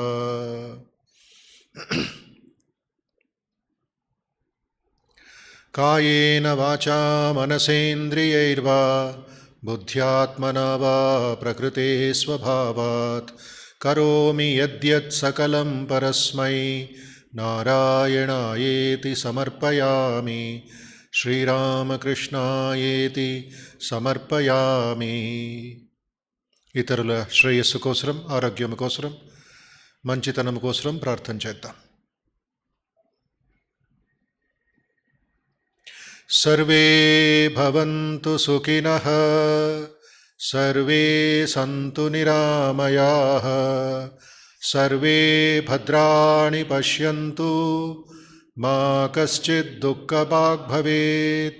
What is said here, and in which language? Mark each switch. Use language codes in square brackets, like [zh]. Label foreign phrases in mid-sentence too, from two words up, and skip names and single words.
[sa] कायेन वाचा मनसेन्द्रियैर्वा बुद्ध्यात्मना वा प्रकृते स्वभावात् करोमि यद्यत् सकलं परस्मै नारायणायेति समर्पयामि। శ్రీరామకృష్ణాయేతి సమర్పయామి. [te] ఇతరుల శ్రేయస్సు కోసరం, ఆరోగ్యం కోసరం, మంచితనం కోసరం ప్రార్థన చేద్దాం. [sa] సర్వే భవంతు సుఖినః, సర్వే సంతు నిరామయాః, సర్వే భద్రాణి పశ్యంతు మా కశ్చిద్ దుఃఖభాగ్ భవేత్.